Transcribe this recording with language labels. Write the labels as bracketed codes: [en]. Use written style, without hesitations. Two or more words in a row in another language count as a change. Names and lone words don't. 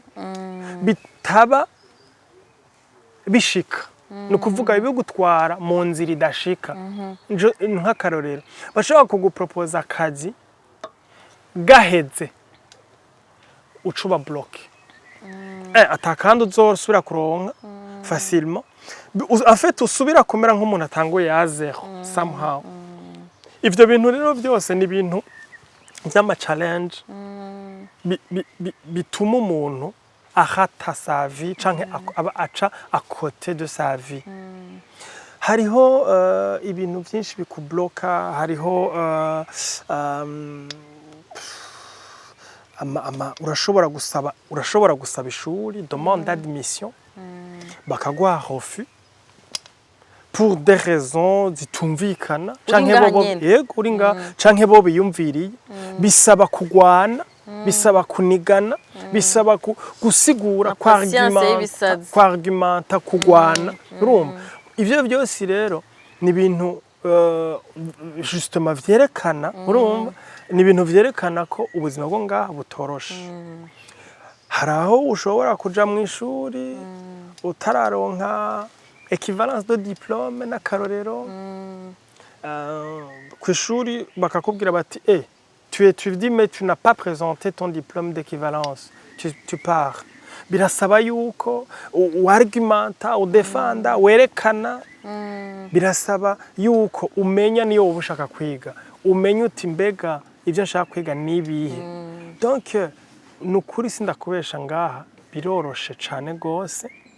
[rn] bitaba bishika nukuvuga bigutwara mu nzira idashika nk'akarorero bashobora kugupropoza akazi gaheze ucuba bloke atakandi uzosubira kuronka [fr] facilement en fait [rn] usubira kumera nk'umuntu atanguye ya zero somehow ivyo bintu rero byose ni ibintu by'ama challenge bituma umuntu ahata [fr] sa vie [rn] canke aca [fr] à côté de sa vie [rn] hariho ibintu byinshi bikubloka hariho urashobora gusaba ishuri [fr] demande d'admission [rn] bakaguha [fr] refus pour des raisons [rn] zitumvikana canke bo biyumviriye bisaba kugwana bisaba kunigana bisaba gusigura argumenta kugwana urumva ivyo byose rero ni ibintu justement vyerekana urumva ni ibintu vyerekana ko ubuzima bwo ngaha butoroshe hari aho ushobora kuja mu ishuri utararonka [fr] equivalence de diplôme [rn] n'akarorero ku ishuri bakakubwira bati [fr] tu étudies mais tu n'as pas présenté ton diplôme d'équivalence tu pars [rn] birasaba yuko uargumenta udefanda werekana birasaba yuko umenya niyo wowe ushaka kwiga umenya uti mbega ivyo nshaka kwiga nibihe donc nukuri sindakubesha ngaha biroroshe cane gose